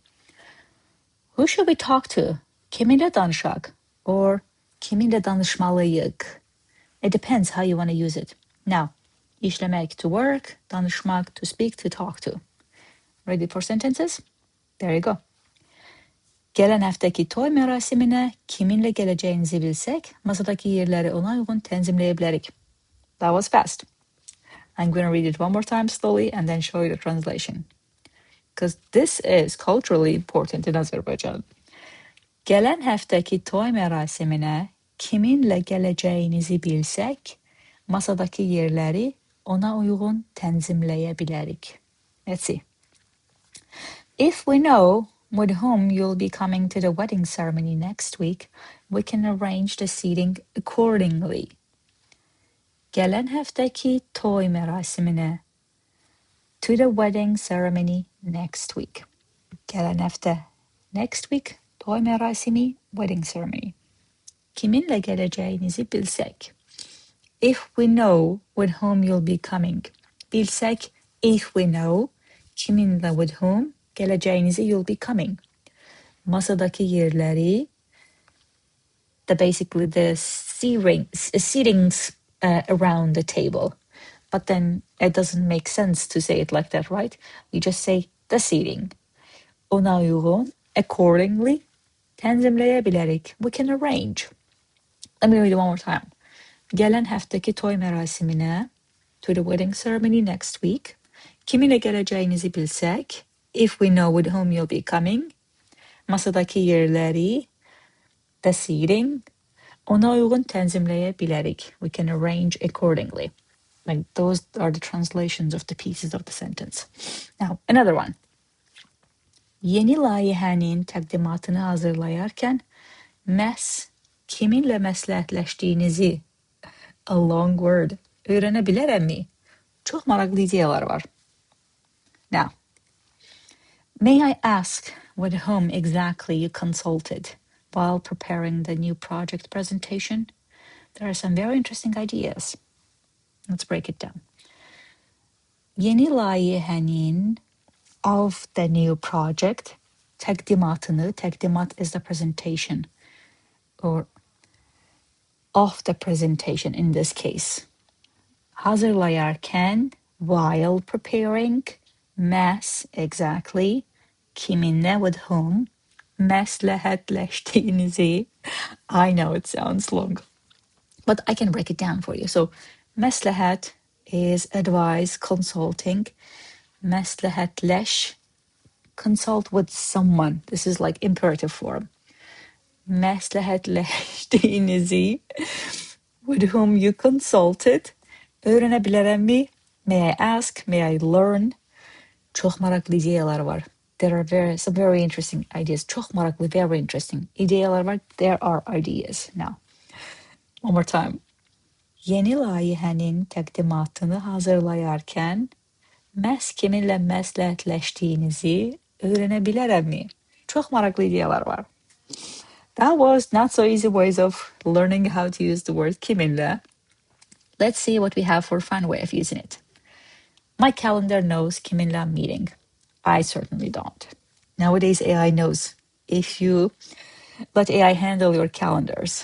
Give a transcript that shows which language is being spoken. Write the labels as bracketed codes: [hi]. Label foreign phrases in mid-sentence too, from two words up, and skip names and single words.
[en] Who should we talk to? [az] Kiminle danışaq? [en] Or, [az] kiminle danışmalıyıq? [en] It depends how you want to use it. Now, işləmək to work, danışmaq to speak, to talk to. Ready for sentences? There you go. [az] Gələn həftəki toy mərasiminə kiminlə gələcəyinizi bilsək, masadakı yerləri ona uyğun tənzimləyə bilərik. [en] That was fast. I'm going to read it one more time slowly and then show you the translation, because this is culturally important in Azerbaijan. [az] Gələn həftəki toy mərasiminə kiminlə gələcəyinizi bilsək, masadakı yerləri ona uyğun tənzimləyə bilərik. [en] Let's see. If we know with whom you'll be coming to the wedding ceremony next week, we can arrange the seating accordingly. [az] Gələn həftəki toy mərasiminə, [en] to the wedding ceremony next week. [az] Gələn həftə, [en] next week, [az] toy mərasimi, [en] wedding ceremony. [az] Kiminlə gələcəyinizi bilsək. [en] If we know with whom you'll be coming. Bilsək, if we know, kiminlə with whom, gələcəyinizi you'll be coming. [az] Masadakı yerləri, [en] basically the seatings around the table. But then it doesn't make sense to say it like that, right? You just say the seating. [az] Ona uyğun, accordingly, tənzimləyə bilərik. [en] We can arrange. Let me read it one more time. [az] Gələn həftəki toy mərasiminə, [en] to the wedding ceremony next week, [az] kiminlə gələcəyinizi bilsək, [en] if we know with whom you'll be coming, [az] masadakı yerləri, [en] the seating, [az] ona uyğun tənzimləyə bilərik. [en] We can arrange accordingly. Like those are the translations of the pieces of the sentence. Now, another one. [az] Yeni layihənin təqdimatını hazırlayarkən məhz kiminlə məsləhətləşdiyinizi, [en] a long word, [az] öyrənə bilərəmmi? Çox maraqlı ideyalar var. [en] Now, may I ask with whom exactly you consulted while preparing the new project presentation? There are some very interesting ideas. Let's break it down. [az] Yeni layihənin, [en] of the new project, [az] təqdimatını, təqdimat [en] is the presentation, or of the presentation in this case. Hazırlayarkən, while preparing, məhz, exactly, kiminlə, with whom, məsləhətləşdiyinizi. I know it sounds long, but I can break it down for you. So, məsləhət is advice, consulting. Məsləhətləş, consult with someone. This is like imperative form. Məsləhətləşdiyinizi, with whom you consulted. [az] Öyrənə bilərəmmi? [en] May I ask? May I learn? [az] Çox maraqlı ideyalar var. [en] There are some very interesting ideas. [az] Çox maraqlı, [en] very interesting [az] ideyalar var. [en] There are ideas. Now, one more time. [az] Yeni layihənin təqdimatını hazırlayarkən məhz kiminlə məsləhətləşdiyinizi öyrənə bilərəmmi? Çox maraqlı ideyalar var. [en] That was not so easy ways of learning how to use the word kiminlə. Let's see what we have for a fun way of using it. My calendar knows kiminlə I'm meeting. I certainly don't. Nowadays, AI knows if you let AI handle your calendars.